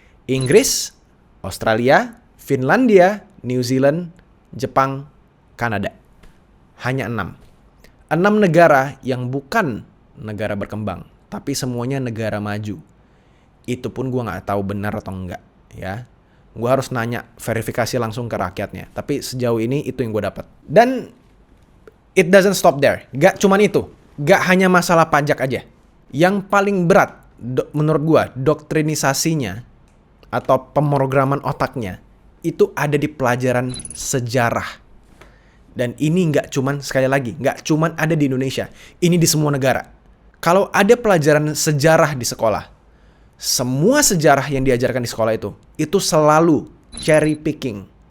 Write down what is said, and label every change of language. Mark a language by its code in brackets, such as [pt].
[id] Inggris, Australia, Finlandia, New Zealand, Jepang, Kanada. Hanya 6. 6 negara yang bukan negara berkembang, tapi semuanya negara maju. Itu pun gue nggak tahu benar atau enggak, ya. Gue harus nanya, verifikasi langsung ke rakyatnya. Tapi sejauh ini itu yang gue dapat. [en] Dan it doesn't stop there. [id] Gak cuman itu. Gak hanya masalah pajak aja. Yang paling berat menurut gua, doktrinisasinya atau pemrograman otaknya itu ada di pelajaran sejarah. Dan ini nggak cuman, sekali lagi, nggak cuman ada di Indonesia. Ini di semua negara. Kalau ada pelajaran sejarah di sekolah, semua sejarah yang diajarkan di sekolah itu selalu cherry picking.